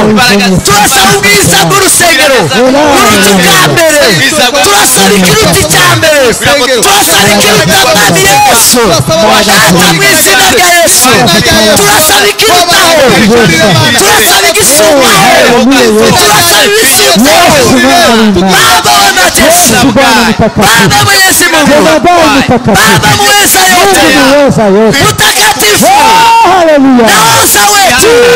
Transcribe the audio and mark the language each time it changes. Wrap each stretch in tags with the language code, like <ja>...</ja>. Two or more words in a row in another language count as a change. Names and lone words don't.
<rw>turasaba ubwiza bw'urusengero uruti bwa mbere turasaba ikiruti cya mbere turasaba ikiruta mwami yesu data mu izina rya yesu turasaba ikirutaho turasaba igisumbaho turasaba ibisumbaho</rw> <sw>baba wana yesu baba mwenyezi mungu baba muweza yote mtakatifu naoza wetu</sw>